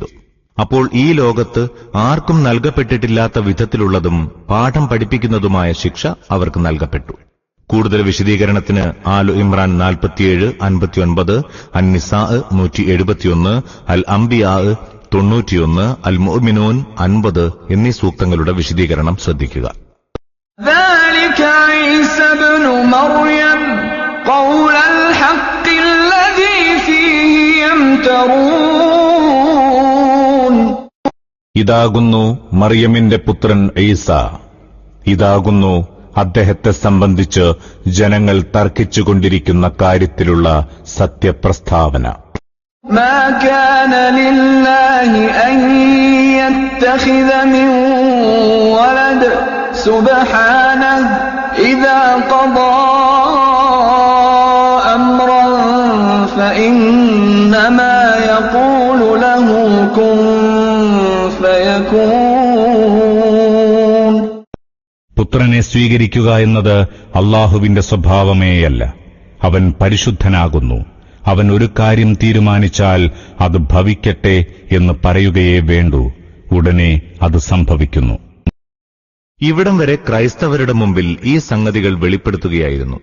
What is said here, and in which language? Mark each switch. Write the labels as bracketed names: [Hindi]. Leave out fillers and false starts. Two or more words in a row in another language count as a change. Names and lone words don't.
[Malayalam] അപ്പോൾ ഈ ലോകത്ത് ആർക്കും നൽകപ്പെട്ടിട്ടില്ലാത്ത വിധത്തിലുള്ളതും പാഠം പഠിപ്പിക്കുന്നതുമായ ശിക്ഷ അവർക്ക് നൽകപ്പെട്ടു. കൂടുതൽ വിശദീകരണത്തിന് ആലു ഇമ്രാൻ 47-59, അൻ-നിസാ 171, അൽ അംബിയാ 91, അൽ മുഅ്മിനൂൻ 50 എന്നീ സൂക്തങ്ങളുടെ വിശദീകരണം ശ്രദ്ധിക്കുക. [Arabic] ذلك عيسى ابن مريم قول الحق الذي فيه يمترون. [Malayalam] ഇതാകുന്നു മറിയമിന്റെ പുത്രൻ ഈസ. ഇതാകുന്നു അദ്ദേഹത്തെ സംബന്ധിച്ച് ജനങ്ങൾ തർക്കിച്ചുകൊണ്ടിരിക്കുന്ന കാര്യത്തിലുള്ള സത്യപ്രസ്താവന. [Arabic] ما كان لله أن يتخذ من ولد سبحانه إذا قضى أمرا فإنما يقول له كن فيكون. [Malayalam] പുത്രനെ സ്വീകരിക്കുക എന്നത് അല്ലാഹുവിന്റെ സ്വഭാവമേയല്ല. അവൻ പരിശുദ്ധനാകുന്നു. അവൻ ഒരു കാര്യം തീരുമാനിച്ചാൽ അത് ഭവിക്കട്ടെ എന്ന് പറയുകയേ വേണ്ടൂ. ഉടനെ അത് സംഭവിക്കുന്നു. ഇവിടം വരെ ക്രൈസ്തവരുടെ മുമ്പിൽ ഈ സംഗതികൾ വെളിപ്പെടുത്തുകയായിരുന്നു.